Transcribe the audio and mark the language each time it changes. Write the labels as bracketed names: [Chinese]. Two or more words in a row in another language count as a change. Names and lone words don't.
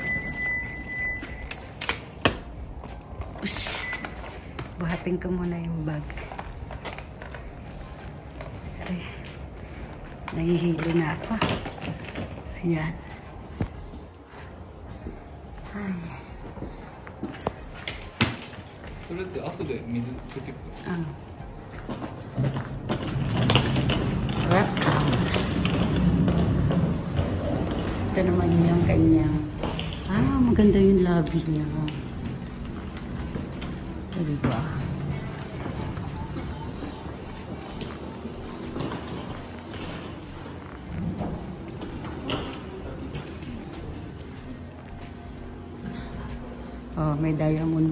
[Filipino] Ush, buhatin ko muna yung bag. Ay, nahihilo na ako. Ayan. Ay. [Japanese] それって後で水ついてくる。 [Filipino] Welcome. Ito naman yung kanyang maganda yung lobby niya. Diba? Oh, may diamond.